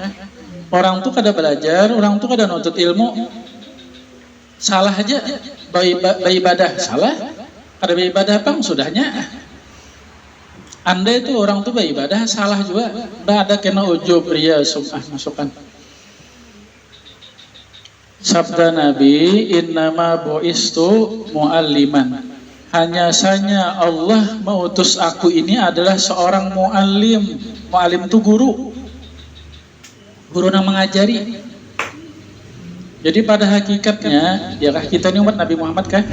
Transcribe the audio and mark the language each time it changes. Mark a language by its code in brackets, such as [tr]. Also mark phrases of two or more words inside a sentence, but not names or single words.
[bjn] Orang tuh kada belajar, orang tuh kada nuntut ilmu, salah aja beribadah, salah. Kada beribadah pang sudahnya. Anda itu orang tuh beribadah salah juga. [id] Nggak ada kena ujub ria sum'ah masukkan. Sabda Nabi, [ar] إنما بعثت معلما. [id] Hanya saja Allah mengutus aku ini adalah seorang mu'allim. Mu'allim itu guru yang mengajari. Jadi pada hakikatnya, ya kah, kita ini umat Nabi Muhammad kah?